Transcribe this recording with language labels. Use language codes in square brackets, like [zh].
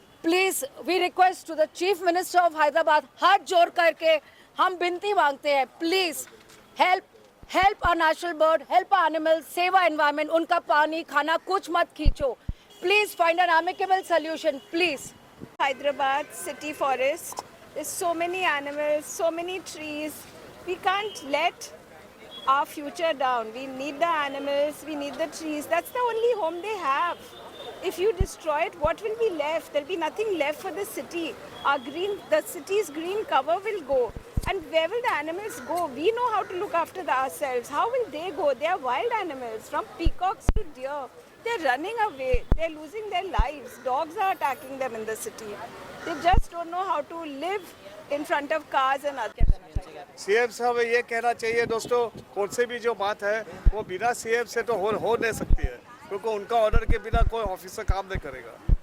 [en] please we request to the chief minister of Hyderabad, [hi] हाथ जोड़ करके हम विनती मांगते हैं, [en] Please help our national bird, help our animals, save our environment. [hi] उनका पानी खाना कुछ मत खींचो, [en] please find an amicable solution, please. Hyderabad city forest, there's so many animals, so many trees. We can't let our future down. We need the animals, we need the trees. That's the only home they have. If you destroy it, what will be left? There'll be nothing left for the city. The city's green cover will go. And where will the animals go? We know how to look after ourselves. How will they go? They are wild animals, from peacocks to deer. They're running away. They're losing their lives. Dogs are attacking them in the city. They just don't know how to live in front of cars and others. [hi] CM साहब ये कहना चाहिए दोस्तों, कौन से भी जो बात है वो बिना सीएम से तो हो नहीं सकती है, क्योंकि उनका ऑर्डर के बिना कोई ऑफिसर काम नहीं करेगा।